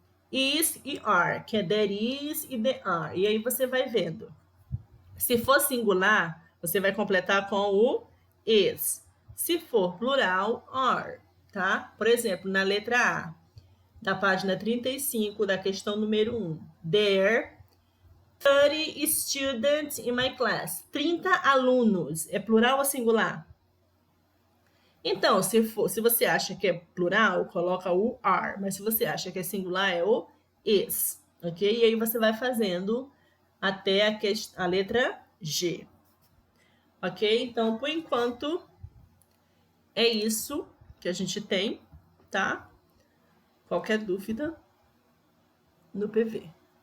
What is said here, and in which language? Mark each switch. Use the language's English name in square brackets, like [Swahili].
[Portuguese] is e are, que é there is e there are. E aí você vai vendo. Se for singular, você vai completar com o is. Se for plural, are, tá? Por exemplo, na letra A, da página 35, da questão número 1. [English] There 30 students in my class. [Portuguese] 30 alunos. É plural ou singular? Então, se você acha que é plural, coloca o are. Mas se você acha que é singular, é o is. Ok? E aí você vai fazendo até a letra G. Ok? Então, por enquanto, é isso que a gente tem, tá? Qualquer dúvida no PV.